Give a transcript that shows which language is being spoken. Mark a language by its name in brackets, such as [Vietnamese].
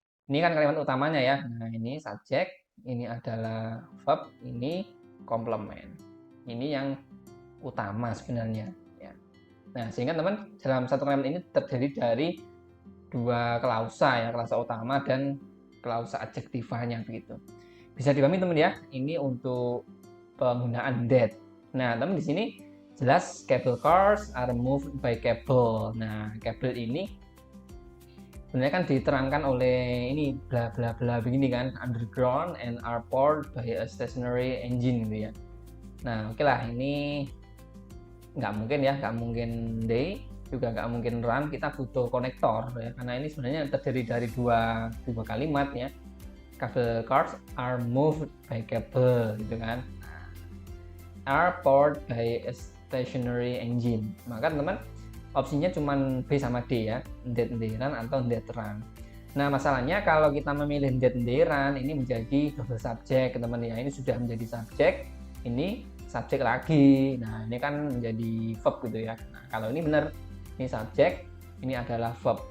[Indonesian] Ini kan kalimat utamanya ya. Nah ini subjek, ini adalah verb, ini komplement. Ini yang utama sebenarnya ya. Nah sehingga teman dalam satu kalimat ini terdiri dari dua klausa ya, klausa utama dan klausa adjektifanya begitu. Bisa dipahami teman ya. Ini untuk penggunaan that. Nah teman di sini jelas [English] cable cars are moved by cable. [Indonesian] Nah cable ini sebenarnya kan diterangkan oleh ini bla bla bla begini kan, [English] underground and are powered by a stationary engine [Indonesian] gitu ya. Nah oke lah, ini nggak mungkin they, juga nggak mungkin run, kita butuh konektor ya, karena ini sebenarnya terdiri dari dua kalimat ya. [English] Cable cars are moved by cable [Indonesian] gitu kan, [English] are powered by a stationary engine. [Indonesian] Maka teman-teman opsinya cuma B sama D ya, [English] that they run [Indonesian] atau [English] that run. [Indonesian] Nah masalahnya kalau kita memilih [English] that they run, [Indonesian] ini menjadi double subjek teman ya. Ini sudah menjadi subjek, ini subjek lagi. Nah ini kan menjadi verb gitu ya. Nah kalau ini benar, ini subjek, ini adalah verb.